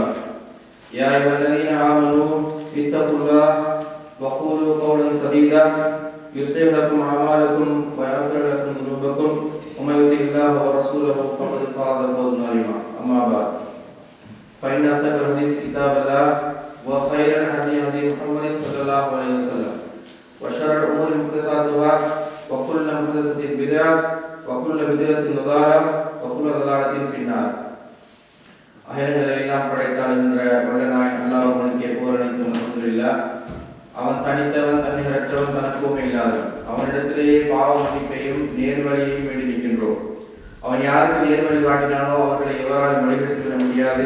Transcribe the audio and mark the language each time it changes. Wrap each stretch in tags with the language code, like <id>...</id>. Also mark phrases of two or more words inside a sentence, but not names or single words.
<ar>يا أيها الذين آمنوا اتقوا الله وقولوا قولا سديدا يصلح لكم أعمالكم ويغفر لكم ذنوبكم ومن يطع الله ورسوله فقد فاز فوزا عظيما. أما بعد. فإن أصدق الحديث كتاب الله وخير الهدي هدي محمد صلى الله عليه وسلم وشر الأمور محدثاتها وكل محدثة بدعة وكل بدعة ضلالة وكل ضلالة في النار.</ar> <ta>அகிலங்களை எல்லாம் படைத்தாளுகின்ற வல்லநாயன் அல்லாஹ் ஒருவனுக்கே புகழ் அனைத்தும் அல்ஹம்துலில்லாஹ். அவன் தனித்தவன், தன்னிகரற்றவன், தனக்குமே இல்லாதவன். அவனிடத்திலேயே பாவ மன்னிப்பையும் நேர்வழியையும் வேண்டி நிற்கின்றோம். அவன் யாருக்கு நேர்வழி காட்டினானோ அவர்களை எவராலும் வழிகெடுத்துவிட முடியாது.</ta>